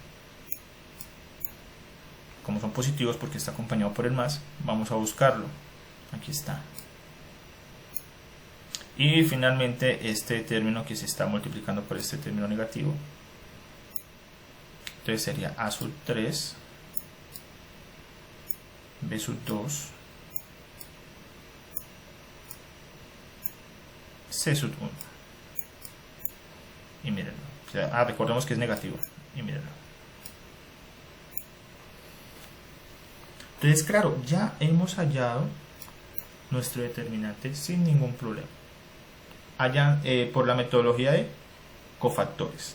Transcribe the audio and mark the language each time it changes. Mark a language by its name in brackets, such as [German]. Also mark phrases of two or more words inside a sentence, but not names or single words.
[Spanish] Como son positivos porque está acompañado por el más, vamos a buscarlo. Aquí está. Y finalmente este término que se está multiplicando por este término negativo. Entonces sería A sub 3, B sub 2, C sub 1. Y mírenlo. O sea, recordemos que es negativo. Y mírenlo. Entonces, claro, ya hemos hallado nuestro determinante sin ningún problema. Por la metodología de cofactores.